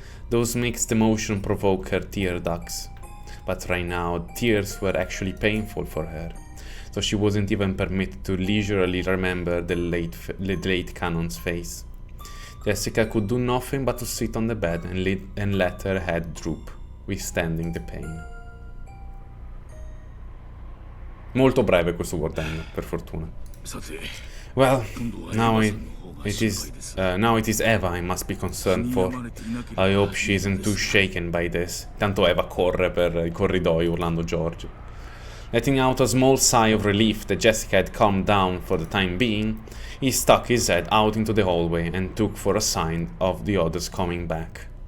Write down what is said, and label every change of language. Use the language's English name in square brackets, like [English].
[English] Those mixed emotions provoked her tear ducts. But right now, tears were actually painful for her, so she wasn't even permitted to leisurely remember the late Canon's face. Jessica could do nothing but to sit on the bed and let her head droop, withstanding the pain. [Italian] Molto breve questo word end, per fortuna. [English] Well, now it is Eva I must be concerned for. I hope she isn't too shaken by this. [Italian] Tanto Eva corre per i corridoi urlando George. [English] Letting out a small sigh of relief that Jessica had calmed down for the time being, he stuck his head out into the hallway and took for a sign of the others coming back.